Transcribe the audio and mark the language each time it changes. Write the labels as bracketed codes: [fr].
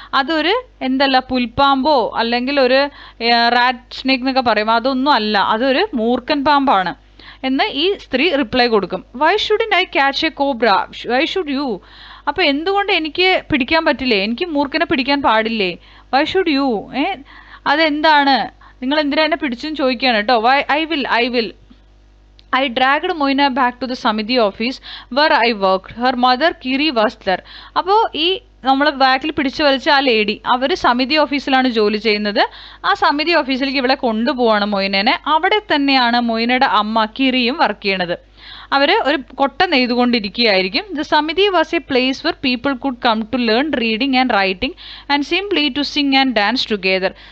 [ml] അതൊരു പുൽപ്പാമ്പോ അല്ലെങ്കിൽ ഒരു റാറ്റ് സ്നേക്ക് എന്നൊക്കെ പറയും, അതൊന്നും അല്ല, അതൊരു മൂർഖൻ പാമ്പാണ് എന്ന് ഈ സ്ത്രീ റിപ്ലൈ കൊടുക്കും. [en] Why shouldn't I catch a cobra, why should you? [ml] അപ്പോൾ എന്തുകൊണ്ട് എനിക്ക് പിടിക്കാൻ പറ്റില്ലേ, എനിക്ക് മൂർഖനെ പിടിക്കാൻ പാടില്ലേ? [en] Why should you? [ml] അതെന്താണ്, നിങ്ങൾ എന്തിനാ എന്നെ പിടിച്ചെന്ന് ചോദിക്കുകയാണ് കേട്ടോ. [en] I will. I dragged Moina back to the Samiti office where I worked. Her mother Kiri was there. [ml] അപ്പോൾ ഈ നമ്മൾ ബാക്കിൽ പിടിച്ചു വലിച്ച ആ ലേഡി, അവർ സമിതി ഓഫീസിലാണ് ജോലി ചെയ്യുന്നത്. ആ സമിതി ഓഫീസിലേക്ക് ഇവിടെ കൊണ്ടുപോവാണ് മൊയ്നേനെ. അവിടെ തന്നെയാണ് മൊയ്നയുടെ അമ്മ കിരിയും വർക്ക് ചെയ്യണത്. അവർ ഒരു കൊട്ട നെയ്തുകൊണ്ടിരിക്കുകയായിരിക്കും. [en] The Samiti was a place where people could come to learn reading and writing and simply to sing and dance together.